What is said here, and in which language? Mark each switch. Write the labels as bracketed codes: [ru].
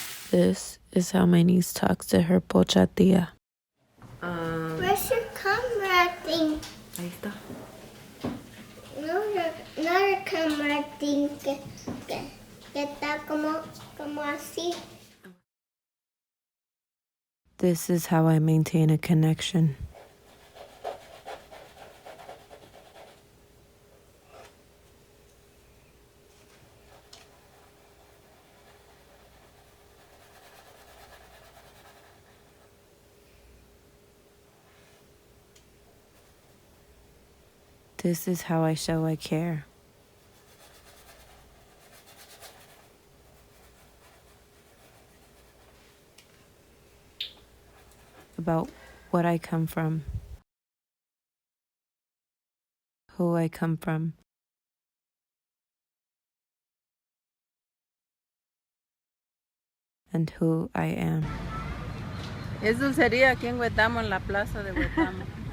[en] This is how my niece talks to her pocha tia. Where's your camera thing? [es] Ahí está. No, la cámara thing que está como así. [en] This is how I maintain a connection. This is how I show I care. About what I come from, who I come from, and who I am. [es] Es dulcería aquí en Huetamo, en la plaza de Huetamo.